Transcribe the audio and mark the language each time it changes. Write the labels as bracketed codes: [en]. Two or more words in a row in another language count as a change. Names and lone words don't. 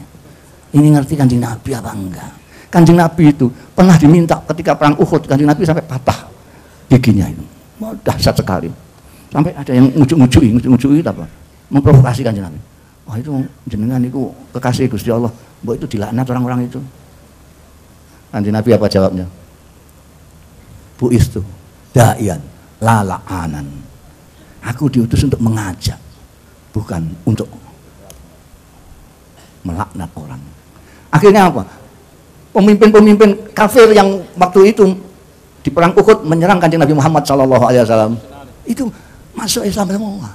[id] Ini ngerti Kanjeng Nabi apa enggak? Kanjeng Nabi itu pernah diminta ketika perang Uhud, Kanjeng Nabi sampai patah giginya itu. Dahsyat sekali. Sampai ada yang ngujuk-ngujuki apa? Memprovokasi Kanjeng Nabi. [jv] Wah, itu jenengan itu kekasih Gusti Allah, mbok itu dilaknat orang-orang itu. [id] Kanjeng Nabi apa jawabnya? [ar] Bu istu da'ian la la'anan. [id] Aku diutus untuk mengajak, bukan untuk melaknat orang. Akhirnya apa? Pemimpin-pemimpin kafir yang waktu itu di perang Uhud menyerang Kanjeng Nabi Muhammad [ar] sallallahu alaihi wasallam [id] itu masuk Islam semua.